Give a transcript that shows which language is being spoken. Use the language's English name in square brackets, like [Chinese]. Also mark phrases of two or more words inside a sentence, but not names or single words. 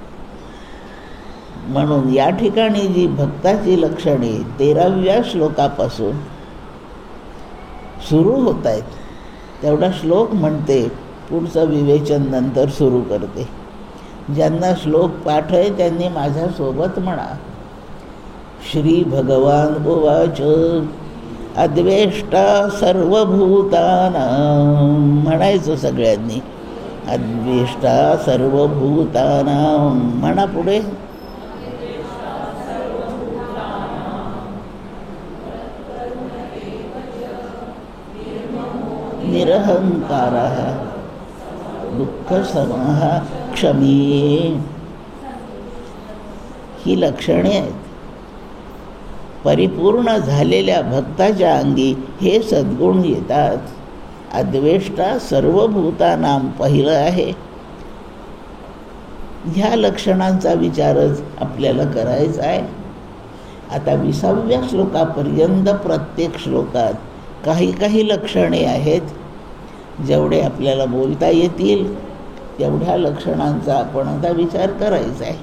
[Marathi] म्हणून या ठिकाणी जी भक्ताची लक्षणे 13व्या श्लोकापासून सुरू होत आहेत, तेवढा श्लोक म्हणते, पुढचं विवेचन नंतर सुरू करते. ज्यांना श्लोक पाठ आहे त्यांनी माझ्यासोबत म्हणा. [Sanskrit] श्री भगवान उवाच अद्वेष्टा सर्वभूतानां, [Marathi] म्हणायचं सगळ्यांनी, [Sanskrit] अद्वेष्टा सर्वभूतानां. [Marathi] म्हणा पुढे. [Sanskrit] निरहंकारः दुःखसमः क्षमी. [Marathi] ही लक्षणे आहेत. परिपूर्ण झालेल्या भक्ताच्या अंगी हे सद्गुण येतात. [Sanskrit] अद्वेष्टा सर्वभूतानां [Marathi] पहिलं आहे. ह्या लक्षणांचा विचारच आपल्याला करायचा आहे. आता 20व्या श्लोकापर्यंत प्रत्येक श्लोकात काही काही लक्षणे आहेत. जेवढे आपल्याला बोलता येतील तेवढ्या लक्षणांचा आपण आता विचार करायचा आहे.